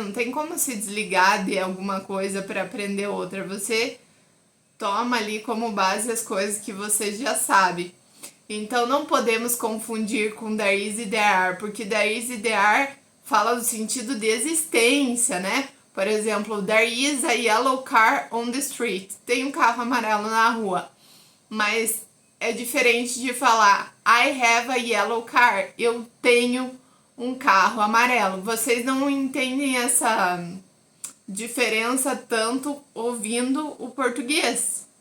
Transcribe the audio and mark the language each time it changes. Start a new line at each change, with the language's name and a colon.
Portuguese: Não tem como se desligar de alguma coisa para aprender outra. Você toma ali como base as coisas que você já sabe. Então não podemos confundir com there is e there are, porque there is e there are fala no sentido de existência, né?
English: Por exemplo, there is a yellow car on the street.
Portuguese: Tem um carro amarelo na rua. Mas é diferente de falar I have a yellow car. Eu tenho um carro amarelo. Vocês não entendem essa diferença tanto ouvindo o português.